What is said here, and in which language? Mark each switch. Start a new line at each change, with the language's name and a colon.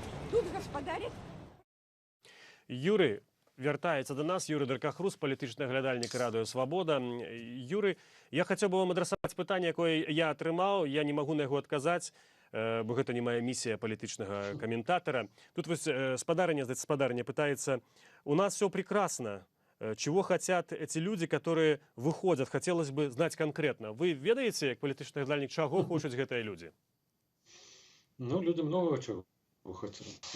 Belarusian: Тут гаспадарит. Юрый вяртаецца до нас. Юрый Даркахрус, палітычны аглядальнік радыё Свабода. Юрый, я хацеў бы вам адрасаваць пытанне, якое я атрымаў. Я не магу на яго адказаць, бо гэта не моя місія палітычнага каментатора. Тут вось спадарня
Russian: пытается: у нас все прекрасно. Чего хотят эти люди, которые выходят? Хотелось бы знать конкретно.
Belarusian: Вы ведаете, как палітычны аглядальнік, чаго хочуць гэтыя люди?
Russian: Ну, люди много чего хотят.